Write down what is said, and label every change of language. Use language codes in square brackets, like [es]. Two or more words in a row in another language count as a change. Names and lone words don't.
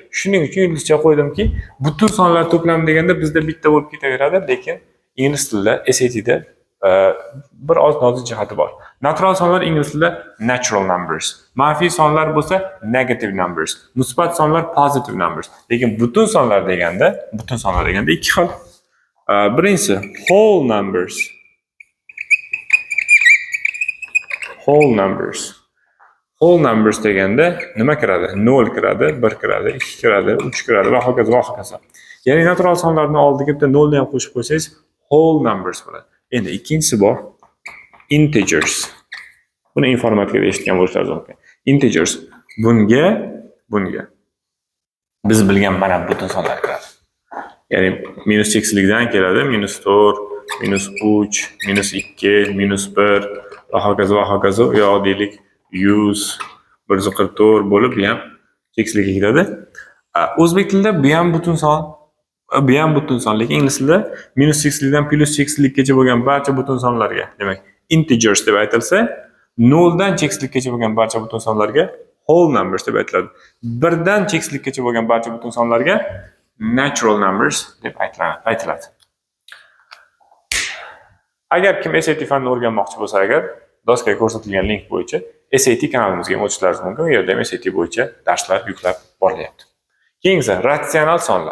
[uz] Shuning uchun yulduzcha qo'ydimki, butun sonlar to'plami deganda bizda bitta bo'lib ketaveradi, lekin ingliz tilida SAT da bir oz nozik jihati bor. Natural sonlar ingliz tilida [en] natural numbers. [uz] Manfiy sonlar bo'lsa [en] negative numbers. [uz] Musbat sonlar [en] positive numbers. [uz] Lekin butun sonlar deganda ikki xil. [en] Birinchisi whole numbers. Whole numbers. Whole numbers [uz] deganda nima kiradi? 0 kiradi, 1 kiradi, 2 kiradi, 3 kiradi va hokazo va hokazo. Ya'ni natural sonlarning oldiga bitta 0 ni ham qo'shib qo'ysangiz [en] whole numbers [uz] bo'ladi. Endi ikkinchisi bor, integers. Buni informatikada eshitgan bo'lishingiz mumkin. Integers. Bunga biz bilgan mana butun sonlar kiradi. Ya'ni minus cheksizlikdan keladi. -4, -3, -2, -1 va hokazo va hokazo. Yo deylik 100, 144 bo'lib bu ham cheksizlikka kiradi. O'zbek tilida bu ham butun son, bu ham butun son, lekin ingliz tilida minus cheksizlikdan plus cheksizlikkacha bo'lgan barcha butun sonlarga, demak, integers deb aytilsa, 0 dan cheksizlikkacha bo'lgan barcha butun sonlarga [en] whole numbers [uz] deb aytiladi. 1 dan cheksizlikkacha bo'lgan barcha butun sonlarga [en] natural numbers [uz] deb aytiladi. Agar kim SAT fanini o'rganmoqchi bo'lsa, agar doskaga ko'rsatilgan link bo'yicha SAT kanalimizga o'tishlaringiz mumkin. U yerda ham SAT bo'yicha darslar yuklab borilyapti. Keyingi ratsional sonlar.